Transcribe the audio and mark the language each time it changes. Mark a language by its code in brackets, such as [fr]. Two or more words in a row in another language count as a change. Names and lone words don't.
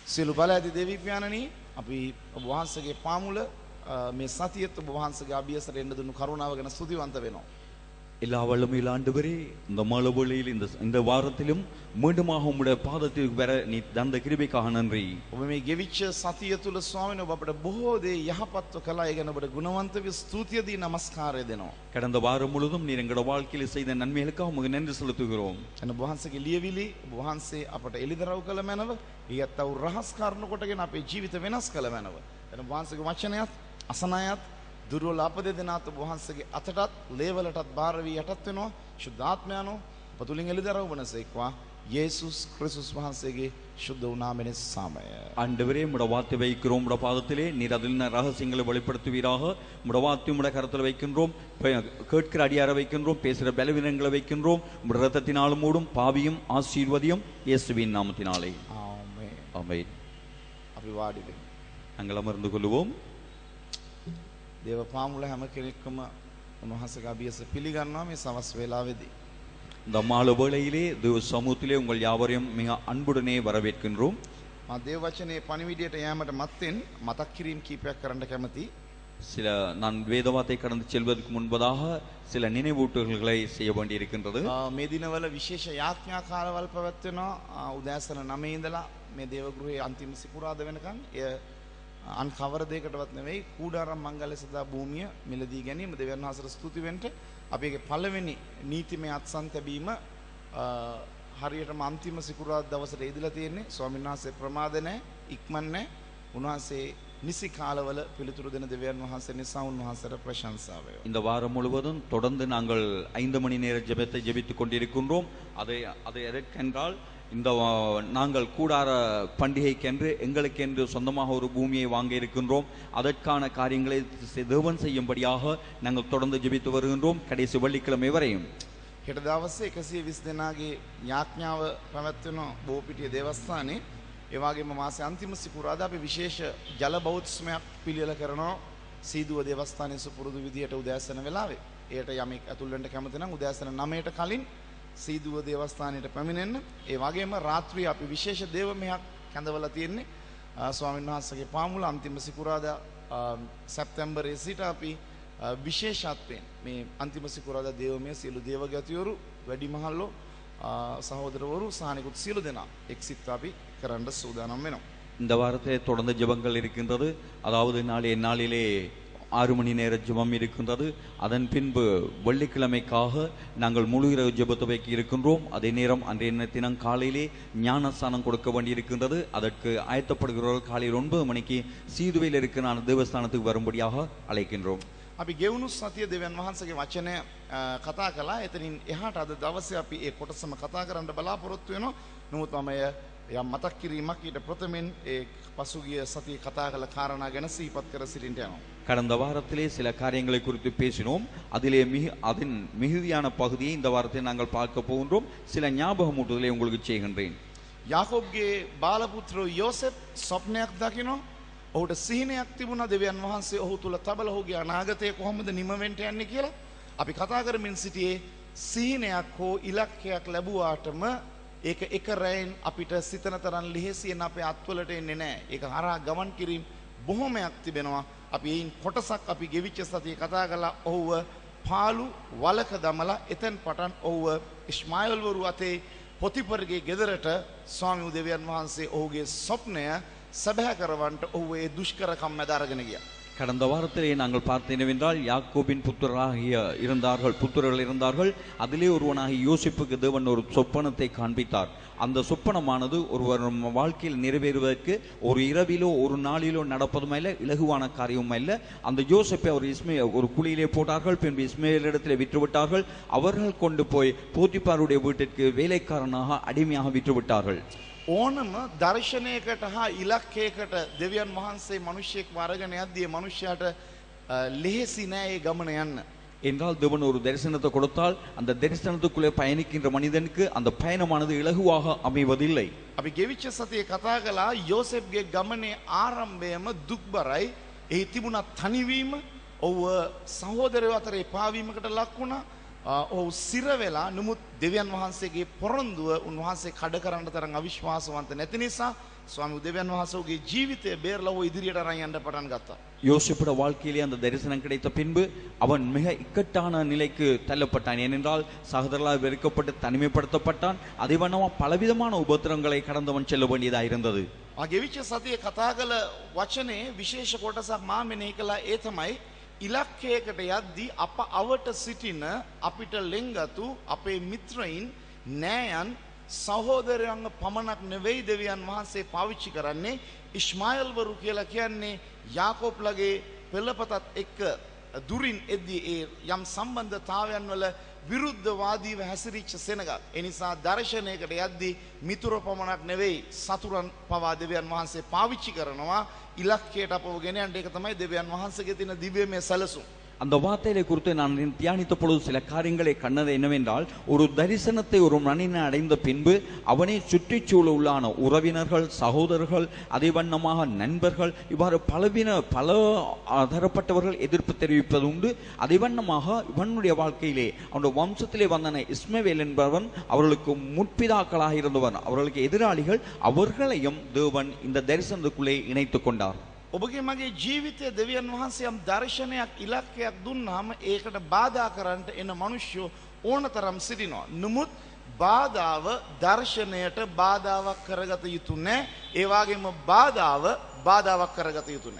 [si] සියලු බල ඇති දෙවියන්වනි අපි ඔබ වහන්සේගේ පාමුල මේ සතියත් ඔබ වහන්සේගේ අභියසට එන්න දුන්නු කරුණාව ගැන ස්තුතිවන්ත වෙනවා. [ta] எல்லா வல்லமையில் ஆண்டவரே இந்த மலவொளியில் இந்த வாரத்திலும் மீண்டுமாக உம்முடைய பாதத்திற்கு வர நீ தந்த கிருபைக்காக நன்றி. [si] ඔබ මේ ගෙවිච්ච සතිය තුල ස්වාමීන් ඔබ අපට බොහෝ දේ යහපත්ව කළා. ඒ ගැන ඔබට ගුණවන්ත වේ ස්තුතිය දී නමස්කාරය දෙනවා. [ta] கடந்த வாரம் முழுவதும் நீர் எங்களோட வாழ்க்கையில் செய்த நன்மைகளுக்காக உமக்கு நன்றி செலுத்துகிறோம். [si] එන ඔබ වහන්සේගේ ලියවිලි ඔබ වහන්සේ අපට එළිදරව් කළ මැනව ඊයත් වූ රහස් කාරණ කොටගෙන අපේ ජීවිත වෙනස් කළ මැනව. එන ඔබ වහන්සේගේ වචනයත් අසනයත් දුර්වල අපදෙදනාත් ඔබ වහන්සේගේ අතටත් ලේවලටත් බාර වී යටත් වෙනවා. ශුද්ධාත්මයන්ෝ ඔබ තුලින් එළිදරව් වනසේක්වා යේසුස් ක්‍රිස්තුස් වහන්සේගේ ශුද්ධ වූ නාමයෙන් සාමය. [ta] ஆண்டவரே உம்முடைய வார்த்தை வைக்கிறோம் உம்முடைய பாதத்திலே நீர் அதில் ரகசியங்களை வெளிப்படுத்துவீராக. உம்முடைய வார்த்தை உம்முடைய கரத்தில் வைக்கின்றோம், கேட்கிற அடியாரை வைக்கின்றோம், பேசுகிற பலவீனங்களை வைக்கின்றோம். உம்முடைய ரத்தத்தினாலும் மூடும் பாவியும் ஆசீர்வதியும் இயேசுவின் நாமத்தினாலே [si] ආමේන්. [ta] ஆமென். [si] අපි වාඩි වෙමු. [ta] நாங்கள் அமர்ந்து கொள்வோம். [si] දේව පාමුල හැම කෙනෙක්ම උන්වහන්සේගේ අභියස පිළිගන්නවා මේ සවස් වේලාවේදී. [ta] இந்த மாலை வேளையிலே தேவ சமூகத்திலே உங்கள் யாவரையும் மிக அன்புடனே வரவேற்கின்றோம். [si] මා දේව වචනේ පණිවිඩයට යෑමට මත්තෙන් මතක් කිරීම කීපයක් කරන්න කැමතියි. [ta] நான் வேதவாத்தை கடந்து செல்வதற்கு முன்பதாக சில நினைவூட்டல்களை செய்ய வேண்டியிருக்கின்றது. [si] මේ දිනවල විශේෂ යාඥා කාලවල පැවැත්වෙනවා. උදෑසන 9 ඉඳලා මේ දේව ගෘහයේ අන්තිම සිකුරාද වෙනකන් එය අන් කවර දෙයකටවත් නෙවෙයි කූඩාරම් මංගල්‍ය සදා භූමිය මිලදී ගැනීම දෙවියන් වහන්සේට ස්තුති වෙන්න. අපි ඒකේ පළවෙනි නීතිමය අත්සන් තැබීම හරියටම අන්තිම සිකුරාදා දවසට ඉදලා තියෙන්නේ. ස්වාමීන් වහන්සේ ප්‍රමාද නැහැ, ඉක්මන් නැහැ. උන්වහන්සේ නිසි කාලවල පිළිතුරු දෙන දෙවියන් වහන්සේ නිසා උන්වහන්සේට ප්‍රශංසාව වේවා. [ta] இந்த வாரம் முழுவதும் தொடர்ந்து நாங்கள் 5 மணி நேர ஜெபத்தை ஜெபித்துக் கொண்டிருக்கின்றோம். அதை எதற்கென்றால் இந்த நாங்கள் கூடார பண்டிகைக்கென்று எங்களுக்கென்று சொந்தமாக ஒரு பூமியை வாங்க இருக்கின்றோம். அதற்கான காரியங்களை தேவன் செய்யும்படியாக நாங்கள் தொடர்ந்து ஜெபித்து வருகின்றோம் கடைசி வெள்ளிக்கிழமை வரையும். [si] හෙට දවසේ 120 දෙනාගේ යාඥාව පැවැත්වෙන බෝපිටිය දේවස්ථානයේ ඒ වගේම මාසේ අන්තිම සිකුරාදා අපි විශේෂ ජල බෞද්ධස්මයක් පිළියෙල කරනවා සීදුව දේවස්ථානයේ සුපුරුදු විදියට උදෑසන වෙලාවේ. එයට යමෙක් ඇතුල් වෙන්න කැමති නම් උදෑසන 9ට කලින් සීදුව දේවස්ථානයට පැමිණෙන්න. ඒ වගේම රාත්‍රියේ අපි විශේෂ දේව මෙහෙයක් කැඳවලා තියෙන්නේ. ස්වාමීන් වහන්සේගේ පාමුල අන්තිම සිකුරාදා සැප්තැම්බරයේ සිට අපි විශේෂත්වයෙන් මේ අන්තිම සිකුරාදා දේවමය සියලු දේවගතිවරු වැඩිමහල්ලෝ සහෝදරවරු සානිකුත් සියලු දෙනා එක්සිට අපි කරන්න සූදානම් වෙනවා. [ta] இந்த வாரத்தை தொடர்ந்து ஜெபங்கள் இருக்கின்றது. அதாவது நாளிலே 6 மணி நேர ஜெபம் இருக்கின்றது. அதன் பின்பு வெள்ளிக்கிழமைக்காக நாங்கள் முழு இரவு ஜெபத்தை வைக்க இருக்கின்றோம். அதே நேரம் அன்றைய தினம் காலையிலே ஞானஸ்தானம் கொடுக்க வேண்டியிருக்கின்றது. அதற்கு ஆயத்தப்படுகிறவர்கள் காலையில் 9 மணிக்கு சீதுவையில் இருக்கிற தேவஸ்தானத்துக்கு வரும்படியாக அழைக்கின்றோம். [si] අපි ගෙවුණු සතිය දෙවියන් වහන්සේගේ වචනය කතා කළා. එතනින් එහාට අද දවසේ අපි ඒ කොටසම කතා කරන්න බලාපොරොත්තු වෙනවා. නමුත් මම යම් මතක් කිරීමක් ඊට ප්‍රථමයෙන් ඒ පසුගිය සතියේ කතා කළ කාරණා ගැන සිහිපත් කර සිටින්න යනවා. [ta] கடந்த வாரத்திலே சில காரியங்களை குறித்து பேசினோம். அதிலே அதன் மிகுதியான பகுதியை இந்த வாரத்தில் நாங்கள் பார்க்க போகின்றோம். சில ஞாபகமூட்டுதலை உங்களுக்கு செய்கின்றேன். [si] යාකෝබ්ගේ බාලපුත්‍රෝ යෝසෙෆ් ස්වප්නයක් දකිනවා. ඔහුට සිහිනයක් තිබුණා. දෙවියන් වහන්සේ ඔහු තුල තබල ඔහුගේ අනාගතය කොහොමද නිම වෙන්න යන්නේ කියලා අපි කතා කරමින් සිටියේ. සිහිනයක් හෝ ඉලක්කයක් ලැබුවාටම ඒක එක රැයෙන් අපිට සිතන තරම් ලිහිසියෙන් අපේ අත්වලට එන්නේ නැහැ. ඒක හරහා ගමන් කිරීම බොහොමයක් තිබෙනවා. අපි ඒයින් කොටසක් අපි ගෙවිච්ච සතියේ කතා කළා. ඔහුව පාළු වලක දමලා එතෙන් පටන් ඔහුව ඉස්මායිල් වරු අතේ පොතිපර්ගේ ගෙදරට ස්වාමි දෙවියන් වහන්සේ ඔහුගේ ස්වප්නය සබහ කරවන්නට ඔහු ඒ දුෂ්කරකම් මැද අරගෙන ගියා. [ta] கடந்த வாரத்திலே நாங்கள் பார்த்தது என்னவென்றால் யாக்கோபின் புத்திரர்கள் இருந்தார்கள். அதிலே ஒருவனாகிய யோசிப்புக்கு தேவன் ஒரு சொப்பனத்தை காண்பித்தார். அந்த சொப்பனமானது ஒருவர் வாழ்க்கையில் நிறைவேறுவதற்கு ஒரு இரவிலோ ஒரு நாளிலோ நடப்பதுமல்ல, இலகுவான காரியமும் அல்ல. அந்த யோசிப்பை ஒரு குழியிலே போட்டார்கள். பின்பு இஸ்மேலிடத்திலே விற்றுவிட்டார்கள். அவர்கள் கொண்டு போய் போத்திபாருடைய வீட்டிற்கு வேலைக்காரனாக அடிமையாக விற்றுவிட்டார்கள். [si] ඕනම දර්ශනයකට හා ඉලක්කයකට දෙවියන් වහන්සේ මිනිසෙක් වරගෙන යද්දී මිනිසයාට ලෙහෙසි නෑ ඒ ගමන යන්න. [ta] என்றால் தேவன் ஒரு தரிசனத்தை கொடுத்தால் அந்த தரிசனத்துக்குள்ளே பயணிக்கின்ற மனிதனுக்கு அந்த பயணமானது இலகுவாக அமைவதில்லை. [si] අපි ගෙවිච්ච සතියේ කතා කළා යෝසෙෆ්ගේ ගමනේ ආරම්භයම දුක්බරයි. එහි තිබුණ තනිවීම, ඔව් සහෝදරයෝ අතර එපාවීමකට ලක් වුණා. ඔහු සිර වෙලා නමුත් දෙවියන් වහන්සේගේ පොරොන්දුව උන්වහන්සේ කඩ කරන්න තරම් අවිශ්වාසවන්ත නැති නිසා ස්වාමි උදේවැන් වහන්සේගේ ජීවිතය බේරලා ඔය ඉදිරියට අරන් යන්න පටන් ගත්තා. [ta] யோசிப்புட வாழ்க்கையிலே அந்த தரிசனம் கிடைத்த பின்பு அவன் மிக இக்கட்டான நிலைக்கு தள்ளப்பட்டான். ஏனென்றால் சகோதரர்களால் வெறுக்கப்பட்டு தனிமைப்படுத்தப்பட்டான். அதே வண்ணமா பலவிதமான உபத்திரங்களை கடந்தவன் செல்ல வேண்டியதாக இருந்தது. [si] ගෙවිච්ච සතියේ කතා කළ වචනේ විශේෂ කොටසක් මා මෙනෙහි කළා. ඒ තමයි ඉලක්කයකට යද්දී අප අවට සිටින අපිට ලෙන්ගතු අපේ මිත්‍රයින් නෑයන් සහෝදරයන්ව පමණක් නෙවෙයි දෙවියන් වහන්සේ පාවිච්චි කරන්නේ ඉස්මායිල්වරු කියලා කියන්නේ යාකෝබ්ලගේ පෙළපතත් එක්ක දුරින් එද්දී ඒ යම් සම්බන්ධතාවයන් වල විරුද්ධවාදීව හැසිරිච්ච සෙනගක්. ඒ නිසා දර්ශනයකට යද්දී මිතුරු පමණක් නෙවෙයි සතුරන් පවා දෙවියන් වහන්සේ පාවිච්චි කරනවා ඉලක්කයට අපව ගෙන යන්න. ඒක තමයි දෙවියන් වහන්සේගේ තියෙන දිව්‍යමය සැලසුම්. [ta] அந்த வார்த்தையை குறித்து நான் தியானித்த பொழுது சில காரியங்களை கண்டது என்னவென்றால், ஒரு தரிசனத்தை ஒரு மனிதன் அடைந்த பின்பு அவனை சுற்றிச்சூழ உள்ளான உறவினர்கள், சகோதரர்கள், அதே வண்ணமாக நண்பர்கள், இவ்வாறு பல தரப்பட்டவர்கள் எதிர்ப்பு தெரிவிப்பது உண்டு. அதே வண்ணமாக இவனுடைய வாழ்க்கையிலே அவனுடைய வம்சத்திலே வந்தன இஸ்மவேல் என்பவன் அவர்களுக்கு முற்பிதாக்களாக இருந்தவன், அவர்களுக்கு எதிராளிகள், அவர்களையும் தேவன் இந்த தரிசனத்துக்குள்ளே இணைத்துக் கொண்டார். [si] ඔබගේ මගේ ජීවිතයේ දෙවියන් වහන්සේ යම් දර්ශනයක් ඉලක්කයක් දුන්නාම ඒකට බාධා කරන්නට එන මිනිස්සු ඕනතරම් සිටිනවා. නමුත් බාධාව දර්ශනයට බාධාවක් කරගත යුතු නැහැ. ඒ වගේම බාධාව බාධාවක් කරගත යුතු නැහැ.